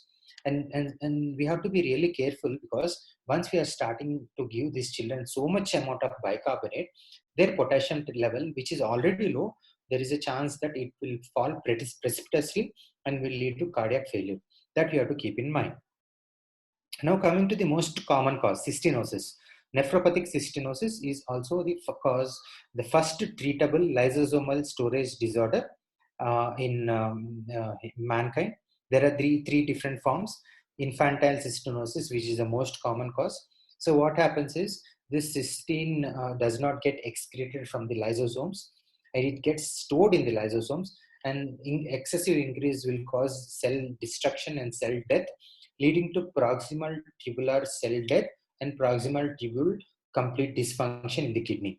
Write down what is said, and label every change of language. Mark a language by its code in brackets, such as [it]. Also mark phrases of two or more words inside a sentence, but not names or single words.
[en] And we have to be really careful, because once we are starting to give these children so much amount of bicarbonate, their potassium level, which is already low, there is a chance that it will fall precipitously and will lead to cardiac failure. That you have to keep in mind. Now coming to the most common cause, cystinosis. Nephropathic cystinosis is also the first treatable lysosomal storage disorder in mankind. There are three different forms. Infantile cystinosis, which is the most common cause. So what happens is this cystine does not get excreted from the lysosomes, and it gets stored in the lysosomes, and excessive increase will cause cell destruction and cell death, leading to proximal tubular cell death and proximal tubule complete dysfunction in the kidney.